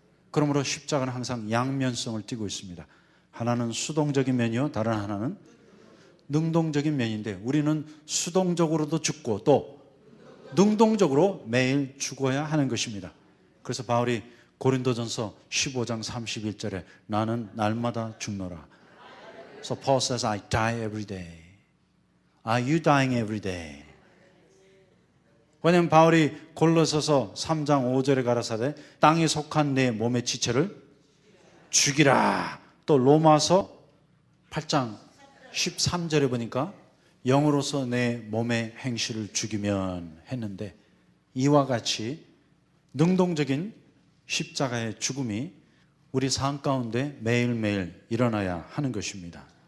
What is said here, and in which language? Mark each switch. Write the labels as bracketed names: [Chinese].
[Korean] 그러므로 십자가는 항상 양면성을 띠고 있습니다. 하나는 수동적인 면이요, 다른 하나는 능동적인 면인데 우리는 수동적으로도 죽고 또 능동적으로 매일 죽어야 하는 것입니다. 그래서 바울이 고린도전서 15장 31절에 나는 날마다 죽노라. [English] So Paul says, I die every day. Are you dying every day? [Korean] 왜냐하면 바울이 골로새서 3장 5절에 가라사대 땅에 속한 내 몸의 지체를 죽이라. 또 로마서 8장 13절에 보니까 영으로서 내 몸의 행실을 죽이면 했는데 이와 같이 능동적인 십자가의 죽음이 우리 삶 가운데 매일매일 일어나야 하는 것입니다.